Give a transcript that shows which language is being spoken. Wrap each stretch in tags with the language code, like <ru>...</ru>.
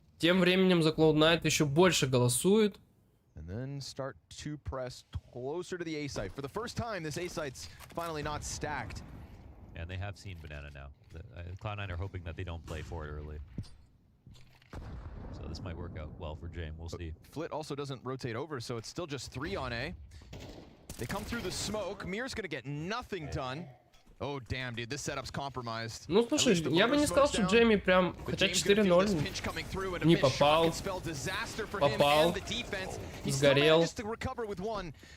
<ru>Тем временем за Cloud9 еще больше голосуют.</ru> <en>And then start to press closer to the A site. For the first time, this A site's finally not stacked. And they have seen Banana now. Cloud9 are hoping that they don't play for it early. So this might work out well for James. We'll see. Flit also doesn't rotate over, so it's still just 3 on A. They come through the smoke. Mir's gonna get nothing done. Oh, damn, dude, this setup's compromised.</en> <ru>Ну, слушай, я бы не сказал, что Джейми прям, хотя 4-0, не попал, попал, сгорел.</ru>